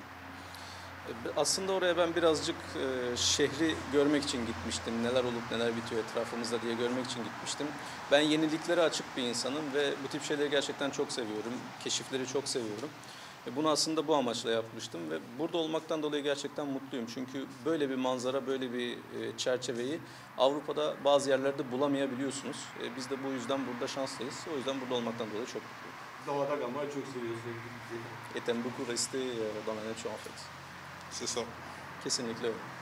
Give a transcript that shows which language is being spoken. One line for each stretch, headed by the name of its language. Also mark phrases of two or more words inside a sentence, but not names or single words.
Turkish: Aslında oraya ben birazcık şehri görmek için gitmiştim. Neler olup neler bitiyor etrafımızda diye görmek için gitmiştim. Ben yeniliklere açık bir insanım ve bu tip şeyleri gerçekten çok seviyorum. Keşifleri çok seviyorum. Bunu aslında bu amaçla yapmıştım ve burada olmaktan dolayı gerçekten mutluyum. Çünkü böyle bir manzara, böyle bir çerçeveyi Avrupa'da bazı yerlerde bulamayabiliyorsunuz. Biz de bu yüzden burada şanslıyız. O yüzden burada olmaktan dolayı çok mutluyum. Doğada kalmayı çok seviyorsunuz.
French: Et t'aimes beaucoup rester dans la nature en fait. C'est ça.
Turkish: Kesinlikle öyle.